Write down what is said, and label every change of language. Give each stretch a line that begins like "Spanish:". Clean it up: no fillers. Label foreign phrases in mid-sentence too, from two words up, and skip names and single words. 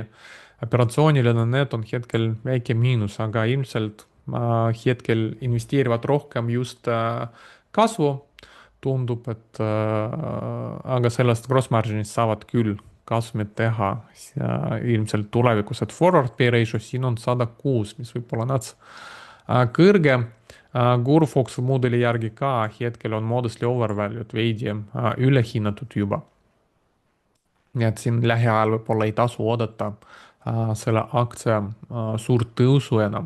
Estonian: Operatsiooniline need on hetkel väike miinus, aga ilmselt hetkel investeerivad rohkem just kasvu. Tundub, et aga sellest
English: gross margin'ist
Estonian: saavad küll kasumit teha ilmselt tulevikus, et
English: forward pay ratio
Estonian: siin on 106, mis võib olla nats kõrge. GuruFox mudeli järgi ka hetkel on
English: modestly overvalued,
Estonian: veidi ülehinnatud juba. nii et siin lähiajal võib-olla ei tasu oodata selle aktsia suurt tõusu enam.